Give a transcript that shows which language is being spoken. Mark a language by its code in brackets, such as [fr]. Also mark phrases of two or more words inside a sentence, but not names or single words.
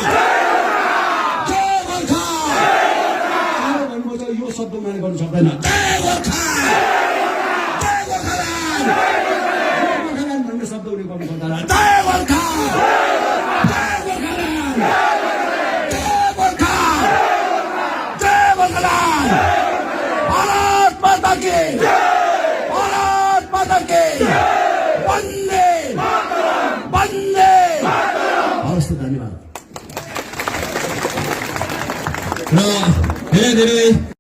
[ne] यो शब्द मैले गर्नु सक्दैन। जय गोर्खा। जय गोर्खाल्यान्ड। गोर्खाल्यान्ड भन्ने शब्द उनी गर्नु सक्दैन। जय गोर्खा। जय गोर्खाल्यान्ड। जय गोर्खा। जय गोर्खाल्यान्ड। [hi] भारत माता की। भारत माता की। वन्दे वन्दे। धन्यवाद। [ne] र धेरै धेरै